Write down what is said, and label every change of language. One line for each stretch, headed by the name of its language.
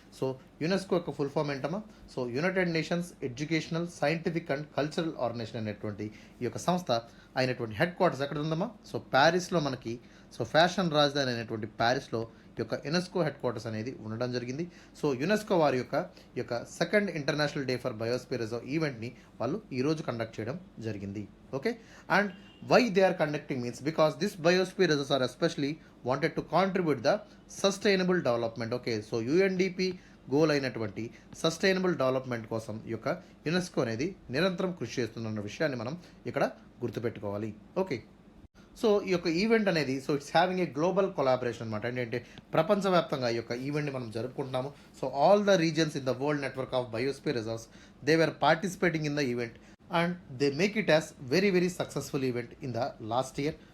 Telugu: So UNESCO యొక్క full form ఏంటమ్మా, so United nations educational, scientific and cultural organisation అనేటువంటి ఈ యొక్క సంస్థ అయినటువంటి హెడ్ క్వార్టర్స్ ఎక్కడ ఉందమ్మా, సో ప్యారిస్లో మనకి, సో ఫ్యాషన్ రాజధాని అయినటువంటి ప్యారిస్లో ఈ యొక్క యునెస్కో హెడ్ క్వార్టర్స్ అనేది ఉండడం జరిగింది. సో యునెస్కో వారి యొక్క second international day for biosphere reserve ఈవెంట్ని వాళ్ళు ఈరోజు కండక్ట్ చేయడం జరిగింది.
English: Okay, and why they are conducting means because this biosphere reserves are especially wanted to contribute the sustainable development.
Telugu: Okay, so UNDP goal అయినటువంటి sustainable development కోసం ఈ యొక్క UNESCO అనేది నిరంతరం కృషి చేస్తున్న విషయాన్ని మనం ఇక్కడ గుర్తుపెట్టుకోవాలి. ఓకే, సో ఈ యొక్క ఈవెంట్ అనేది, so
English: it's having a global collaboration
Telugu: అనమాట. ఏంటంటే ప్రపంచవ్యాప్తంగా ఈ యొక్క ఈవెంట్ని మనం జరుపుకుంటున్నాము.
English: So all the regions in the world network of biosphere reserves they were participating in the event and they make it as very successful event in the last year.